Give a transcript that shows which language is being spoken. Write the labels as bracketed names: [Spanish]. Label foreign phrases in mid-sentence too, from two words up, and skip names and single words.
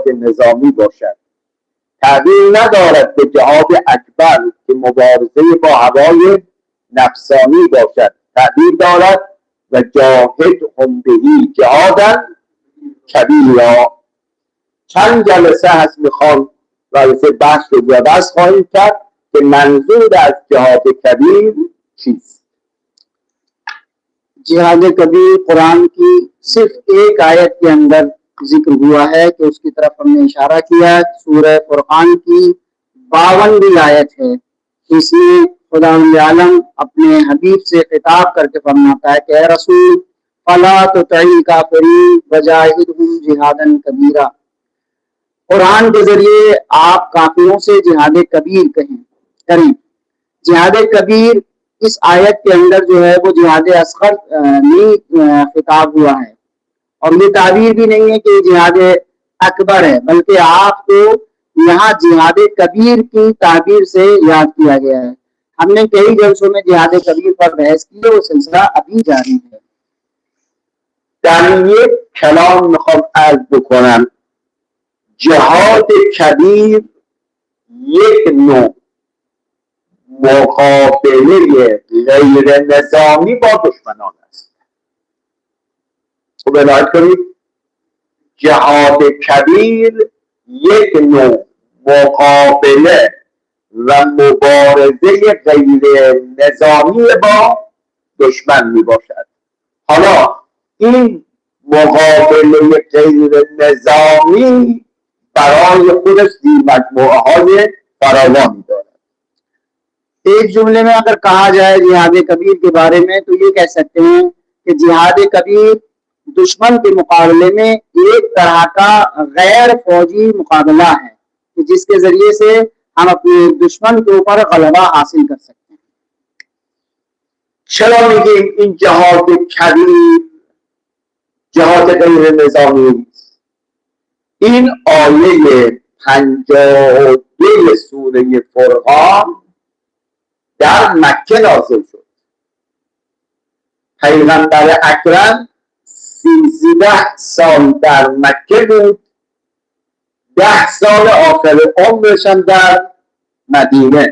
[Persian] نظامی باشد، تعبیر ندارد به جهاد اکبر که مبارزه با هوای نفسانی باشد، تعبیر دارد [Arabic] و جاهدهم به جهادا کبیرا [Persian] چند جلسه هست میخوام رابطه بحث رو بس خواهیم کرد که منظور از جهاد کبیر چیست. [Hindi] जिहाद कबीर कुरान की सिर्फ एक आयत के अंदर जिक्र हुआ है कि उसकी तरफ हमने इशारा किया। सूरह फुरकान की 52वीं आयत है। इसमें खुदा आलम अपने हबीब से खिताब करके फरमाता है कि रसूल [Arabic] فلا تطع الكافرين وجاهدهم جهادا كبيرا. [Hindi] कुरान के जरिए आप काफिरों से जिहाद कबीर करें। जिहाद कबीर इस आयत के अंदर जो है वो जिहाद असगर नहीं खिताब हुआ है और ये ताबीर भी नहीं है कि जिहाद अकबर है, बल्कि आपको यहाँ जिहाद कबीर की ताबीर से याद किया गया है। हमने कई जलसों में जिहाद कबीर पर बहस की है, वो सिलसिला अभी जारी है। [Persian] در یک کلام میخوام عرض بکنم جهاد کبیر یک نوع مقابله غیر نظامی با دشمنان است. خب عنایت کنید، جهاد کبیر یک نوع مقابله و مبارزه غیر نظامی با دشمن می باشد. حالا این مقابله غیر نظامی برای خودش مجموعه های فراوانی دارد. [Hindi] एक जुमले में अगर कहा जाए जिहाद कबीर के बारे में तो ये कह सकते हैं कि जिहाद कबीर दुश्मन के मुकाबले में एक तरह का गैर फौजी मुकाबला है कि जिसके जरिए से हम अपने दुश्मन के ऊपर गलबा हासिल कर सकते हैं। [Persian] चलो میگیم این جهاد کبیر جهاد غیر نظامی است. این آیه 52 سوره فرقان در مکه نازل شد. پیغمبر اکرم 13 سال در مکه بود، 10 سال آخر عمرش هم در مدینه.